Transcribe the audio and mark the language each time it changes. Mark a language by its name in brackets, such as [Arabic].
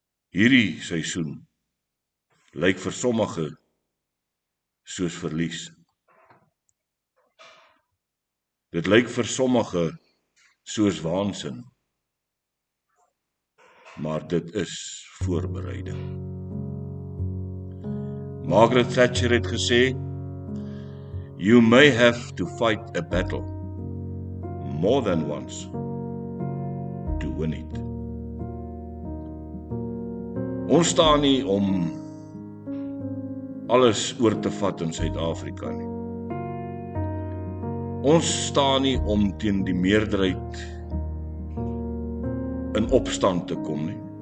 [Afrikaans] Hierdie seisoen lyk vir sommige soos verlies. Dit lyk vir sommige soos waansin, maar dit is voorbereiding. Margaret Thatcher het gesê, [English] you may have to fight a battle more than once to win it. [Afrikaans] Ons staan nie om alles oor te vat in Suid-Afrika nie. Ons staan nie om teen die meerderheid in opstand te kom nie.